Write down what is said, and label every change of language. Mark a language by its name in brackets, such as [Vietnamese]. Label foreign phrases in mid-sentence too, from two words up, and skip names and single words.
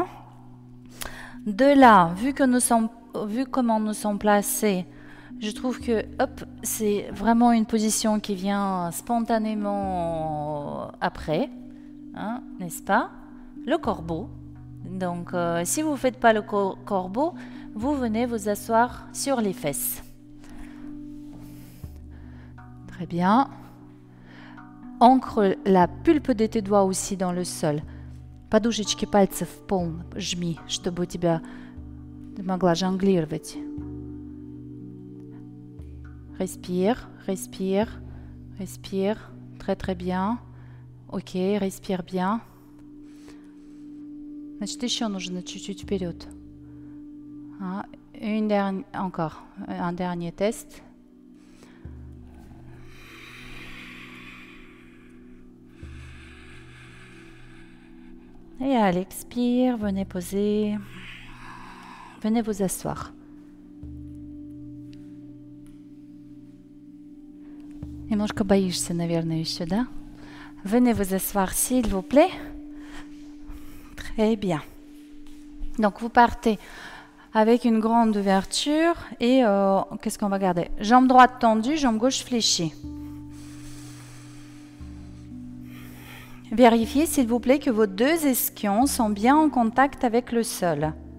[French] De là, vu comment nous sommes placés, je trouve que c'est vraiment une position qui vient spontanément après, hein, n'est-ce pas? Le corbeau. Donc, si vous ne faites pas le corbeau, vous venez vous asseoir sur les fesses. Très bien. Ancre la pulpe de tes doigts aussi dans le sol. [Russian] Подушечки пальцев в пол жми, чтобы у тебя ты могла жонглировать. [French] Respire, respire, respire. Très très bien. Ok, respire bien. [Russian] Значит, еще нужно чуть-чуть вперед. [French] Encore, un dernier test. Et à l'expire, venez poser, venez vous asseoir. [Russian] Немножко боишься, наверное, еще, да? [French] Venez vous asseoir, s'il vous plaît. Très bien. Donc, vous partez avec une grande ouverture et qu'est-ce qu'on va garder? Jambe droite tendue, jambe gauche fléchie. Vérifiez, s'il vous plaît, que vos deux ischions sont bien en contact avec le sol.